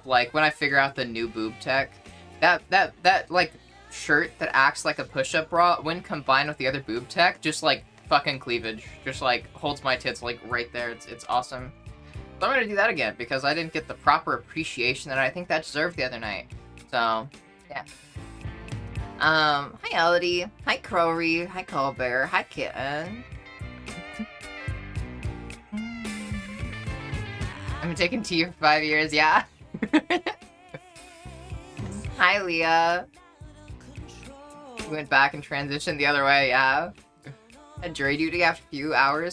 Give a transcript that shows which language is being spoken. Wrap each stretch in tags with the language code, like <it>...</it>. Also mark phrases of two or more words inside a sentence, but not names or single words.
<en>Like when I figure out the new boob tech, that like shirt that acts like a push-up bra when combined with the other boob tech, just like fucking cleavage, just like holds my tits like right there. It's awesome. So I'm gonna do that again because I didn't get the proper appreciation that I think that deserved the other night. So yeah. Hi Elodie, hi Crowry, hi Colbert, hi Kitten. I've been taking tea for 5 years, yeah. Hi Leah. We went back and transitioned the other way, yeah. Had jury duty after a few hours.</en>